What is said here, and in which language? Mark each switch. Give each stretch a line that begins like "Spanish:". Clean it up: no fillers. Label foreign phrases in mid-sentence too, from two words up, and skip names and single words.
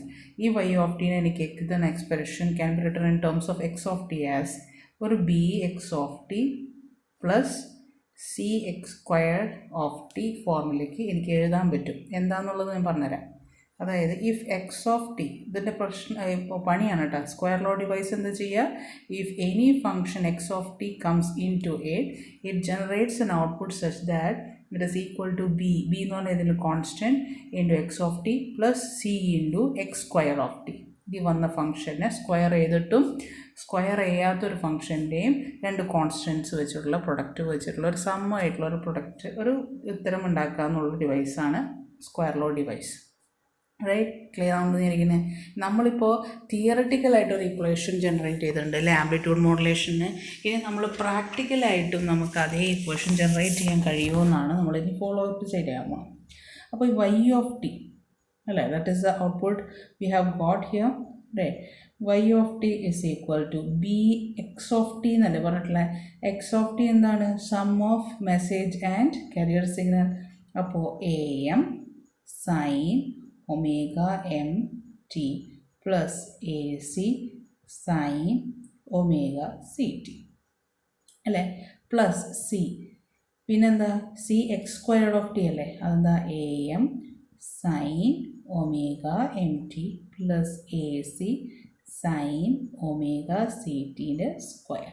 English: ഈ y of t
Malayalam: എനിക്ക് എഴുതുന്ന
English: expression can be written in terms of x of t as ഒരു bx of t plus cx squared of t
Malayalam: ഫോർമുലയ്ക്ക് എനിക്ക് എഴുതാൻ പറ്റും. എന്താണെന്നുള്ളത് ഞാൻ പറഞ്ഞുതരാം. അതായത്
English: if x of t,
Malayalam: ഇതിൻ്റെ പണിയാണ് കേട്ടോ.
English: square law device
Malayalam: എന്താ ചെയ്യുക,
English: if any function x of t comes in to it generates an output such that it is equal to b
Malayalam: എന്ന് പറഞ്ഞാൽ ഇതിൽ
English: constant into x of t plus c into x square of t.
Malayalam: ഈ വന്ന ഫംഗ്ഷനെ സ്ക്വയർ ചെയ്തിട്ടും സ്ക്വയർ ചെയ്യാത്തൊരു ഫംഗ്ഷൻ്റെയും രണ്ട് കോൺസ്റ്റൻറ്റ്സ് വെച്ചിട്ടുള്ള പ്രൊഡക്റ്റ് വെച്ചിട്ടുള്ള ഒരു സമ്മായിട്ടുള്ള ഒരു പ്രൊഡക്റ്റ്, ഒരു ഉത്തരം ഉണ്ടാക്കുക എന്നുള്ള ഡിവൈസാണ്
English: square law device.
Malayalam: റൈറ്റ്, ക്ലിയർ ആണെന്ന് വിചാരിക്കുന്നത്. നമ്മളിപ്പോൾ തിയററ്റിക്കലായിട്ടൊരു
English: equation generate
Malayalam: ചെയ്തിട്ടുണ്ട് അല്ലേ
English: amplitude modulation.
Malayalam: ഇനി നമ്മൾ പ്രാക്ടിക്കലായിട്ടും നമുക്ക് അതേ
English: equation generate
Malayalam: ചെയ്യാൻ കഴിയുമെന്നാണ് നമ്മളിനി
English: follow up
Malayalam: ചെയ്യാൻ പോകുന്നത്. അപ്പോൾ ഈ
English: y of t
Malayalam: അല്ലേ,
English: that is the output we have got here. right, y of t is equal to bx of t
Malayalam: എന്നല്ലേ പറഞ്ഞിട്ടുള്ള.
English: x of t എന്താണ്, sum of message and carrier signal. അപ്പോൾ AM sin omega mt plus AC sin omega CT അല്ലേ, plus C, പിന്നെന്താ cx squared of t
Malayalam: അല്ലേ, അതെന്താ
English: AM sin omega mt plus AC sin omega CT's square.